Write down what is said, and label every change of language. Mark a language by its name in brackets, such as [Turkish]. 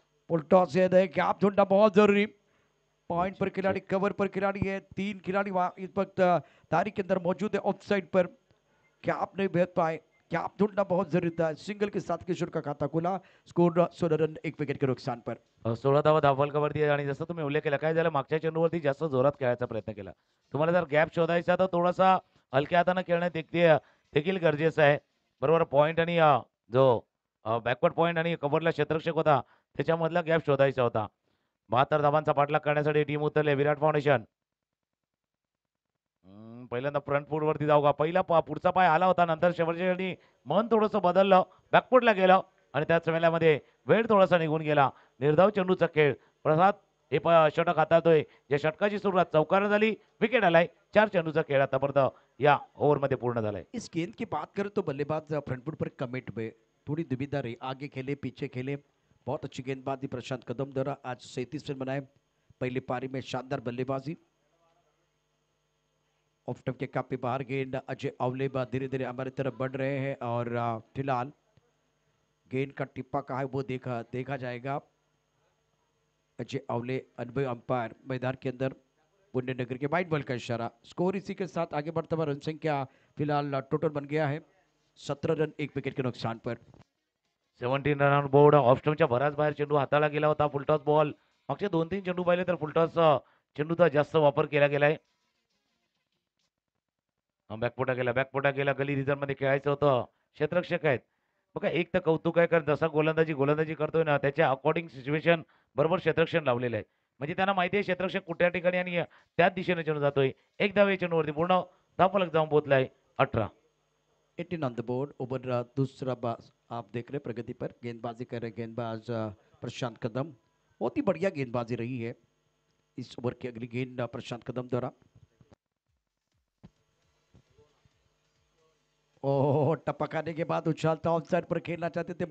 [Hindi] उल्टा से गैप ढूंढना बहुत जरूरी. पॉइंट पर खिलाड़ी, कवर पर खिलाड़ी है. 3 खिलाड़ी वहां इस वक्त तारीख के अंदर मौजूद है ऑफ साइड पर. गैप नहीं भेज पाए. गैप ढूंढना बहुत जरूरी था. सिंगल के साथ किशोर का खाता खुला. स्कोर 16 रन 1 विकेट के नुकसान पर. [Marathi] 16 धावा धावफलकावरती आहे आणि जसं तुम्ही उल्लेख केला, काय झालं मागच्या चेंडूवरती जास्त जोरात खेळायचा प्रयत्न केला. तुम्हाला जर गॅप शोधायचा तर थोडासा हलक्या हाताने खेळणं देखील गरजेचं आहे. बरोबर पॉइंट आणि जो बॅकवर्ड पॉइंट आणि कव्हरला क्षेत्ररक्षक होता त्याच्यामधला गॅप शोधायचा होता. 72 धावांचा पाठलाग करण्यासाठी टीम उतरले. विराट फाउंडेशन पहिल्यांदा फ्रंट फूट वरती जाऊ का. पहिला पुढचा पाय आला होता, नंतर शेवटच्या क्षणी मन थोडंसं बदललं, बॅकफूटला गेलं आणि त्याच वेळेमध्ये वेळ थोडासा निघून गेला. निर्धाव चेंडूचा खेळ. प्रसाद हे षटक हाताळतोय. या षटकाची सुरुवात चौकार झाली, विकेट आलाय. 4 चेंडूचा खेळ आतापर्यंत या ओव्हरमध्ये पूर्ण झालाय. [Hindi] इस गेंद की बात करें तो बल्लेबाज फ्रंट फुट पर कमिट में थोड़ी दुविधा रही. आगे खेले पीछे खेले. बहुत अच्छी गेंदबाजी प्रशांत कदम द्वारा. आज 37 रन बनाए. पहली पारी में शानदार बल्लेबाजी. ऑफ टर्म के काफी बाहर गेंद. अजय अवले धीरे धीरे हमारी तरफ बढ़ रहे हैं और फिलहाल गेंद का टिप्पा कहा है वो देखा जाएगा. अजय अवले अनुभवी अंपायर मैदान के अंदर. पुण्यनगर के वाइट बॉल का इशारा. स्कोर इसी के साथ आगे बढ़ता हुआ रन संख्या फिलहाल टोटल बन गया है 17 रन 1 विकेट के नुकसान पर. 17 रन बोर्ड. [Marathi] ऑफस्टमच्या बराच बाहेर चेंडू हाताळला गेला होता. Full toss ball. मागचे 2-3 चेंडू पाहिले तर फुलटॉस चेंडूचा जास्त वापर केला गेलाय. बॅकपोटा गेला. गली रिझर्व मध्ये खेळायचं होतं. क्षेत्ररक्षक आहेत बघा. एक तर कौतुक आहे, कारण जसा गोलंदाजी करतोय ना त्याच्या अकॉर्डिंग सिच्युएशन बरोबर क्षेत्ररक्षण लावलेलं आहे. म्हणजे त्यांना माहिती आहे क्षेत्ररक्षक कुठल्या ठिकाणी आणि त्याच दिशेने चेंडू जातोय. एक धावे चेंडूवरती पूर्ण धावफलक जाऊन पोहोचलाय. 18. [English] 18 on the board. [Hindi] ओवर दूसरा बाज आप देख रहे प्रगति पर. गेंदबाजी कर रहे गेंदबाज प्रशांत कदम. बहुत ही बढ़िया गेंदबाजी रही है. इस ओवर की अगली गेंद प्रशांत कदम द्वारा. ओह, टपकाने के बाद उछालता ऑफसाइड पर खेलना चाहते थे.